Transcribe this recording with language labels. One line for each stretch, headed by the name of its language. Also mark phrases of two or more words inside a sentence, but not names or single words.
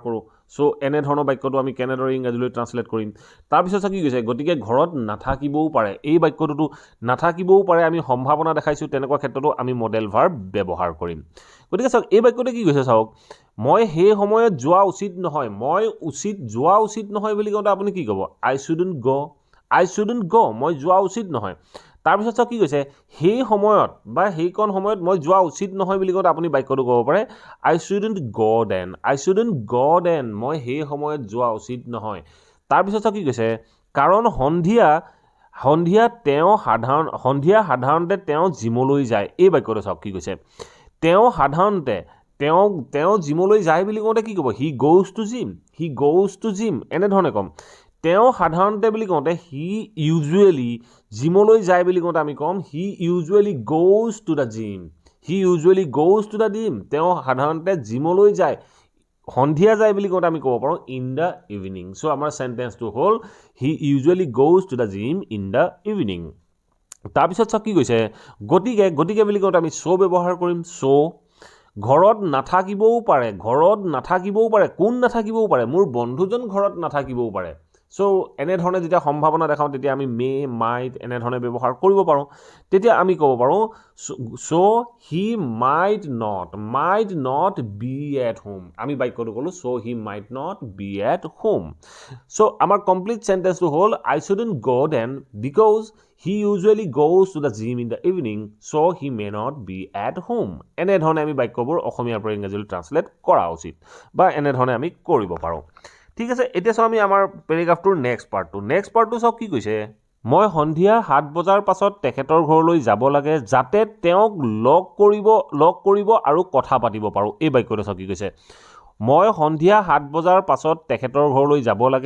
Assamese: কৰো সো এনে ধৰণৰ বাক্যটো আমি কেনেদৰে ইংৰাজীলৈ ট্ৰান্সলেট কৰিম তাৰ পিছত কি কৈছে গতিকে ঘৰত নাথাকিবও পাৰে এই বাক্যটো নাথাকিবও পাৰে আমি সম্ভাৱনা দেখাইছো তেনেকুৱা ক্ষেত্ৰতো আমি মডেল ভাৰ্ব ব্যৱহাৰ কৰিম গতিকে চাওক এই বাক্যটো কি কৈছে চাওক মই সেই সময়ত যোৱা উচিত নহয় যোৱা উচিত নহয় বুলি কওঁতে আপুনি কি ক'ব
English: I shouldn't go
Assamese: মই যোৱা উচিত নহয় তাৰ পিছত কি কৈছে সেই সময়ত বা সেইকণ সময়ত মই যোৱা উচিত নহয় বুলি কওঁতে আপুনি বাক্যটো ক'ব পাৰে
English: I shouldn't go then
Assamese: মই সেই সময়ত যোৱা উচিত নহয় তাৰ পিছত কি কৈছে কাৰণ সন্ধিয়া তেওঁ সাধাৰণতে তেওঁ জিমলৈ যায় এই বাক্যটো চাওক কি কৈছে তেওঁ সাধাৰণতে তেওঁ জিমলৈ যায় বুলি কওঁতে কি ক'ব
English: he goes to gym
Assamese: এনে ধৰণে কম তেওঁ সাধাৰণতে বুলি কওঁতে
English: he usually
Assamese: জিমলৈ যায় বুলি কওঁতে আমি কম
English: he usually goes to the gym
Assamese: তেওঁ সাধাৰণতে জিমলৈ যায় সন্ধিয়া যায় বুলি কওঁতে আমি ক'ব পাৰো
English: in the evening
Assamese: সো আমাৰ সেন্টেন্সটো হ'ল
English: he usually goes to the gym in the evening
Assamese: তাৰ পিছত কি কৈছে গতিকে বুলি কওঁতে আমি so ব্যৱহাৰ কৰিম so ঘৰত নাথাকিবও পাৰে কোন নাথাকিবও পাৰে মোৰ বন্ধুজন ঘৰত নাথাকিবও পাৰে সো এনে ধৰণে যেতিয়া সম্ভাৱনা দেখাও তেতিয়া আমি
English: may might
Assamese: এনে ধৰণে ব্যৱহাৰ কৰিব পাৰো তেতিয়া আমি ক'ব পাৰো
English: so he might not be at home
Assamese: আমি বাক্যটো ক'লো
English: so he might not be at home so
Assamese: আমাৰ কমপ্লিট সেন্টেন্সটো হ'ল
English: I shouldn't go then because he usually goes to the gym in the evening so he may not be
Assamese: at home এনে ধৰণে আমি বাক্যবোৰ অসমীয়াৰ পৰা ইংৰাজীলৈ ট্ৰান্সলেট কৰা উচিত বা এনে ধৰণে আমি কৰিব পাৰো ঠিক আছে এতিয়া চাও আমি আমাৰ পেৰাগ্ৰাফটোৰ নেক্সট পাৰ্টটো চাও কি কৈছে মই সন্ধিয়া 7 বজাৰ পাছত তেখেতৰ ঘৰলৈ যাব লাগে যাতে তেওঁক লগ কৰিব আৰু কথা পাতিব পাৰো এই বাক্যটো চাও কি কৈছে মই সন্ধিয়া 7 বজাৰ পাছত তেখেতৰ ঘৰলৈ যাব লাগে